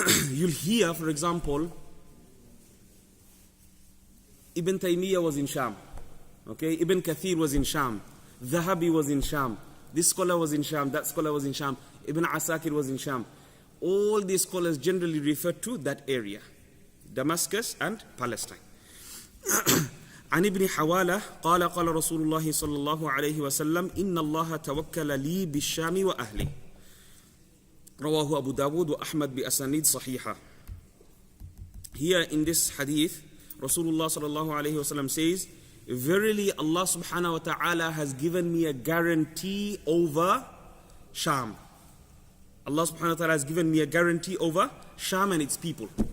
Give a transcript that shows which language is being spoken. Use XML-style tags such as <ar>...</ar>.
<en>You'll hear, for example, Ibn Taymiyyah was in Sham. Okay? Ibn Kathir was in Sham. Dhahabi was in Sham. This scholar was in Sham. That scholar was in Sham. Ibn Asakir was in Sham. All these scholars generally refer to that area, Damascus and Palestine.</en> <ar>عن ابن حوالة قال قال رسول الله صلى الله عليه وسلم إن الله توكل لي بالشام وأهلي رواه أبو داود وأحمد بأسانيد صحيحة.</ar> <en>Here in this hadith, Rasulullah صلى الله عليه وسلم says, verily Allah subhanahu wa ta'ala has given me a guarantee over Sham. Allah subhanahu wa ta'ala has given me a guarantee over Sham and its people.</en>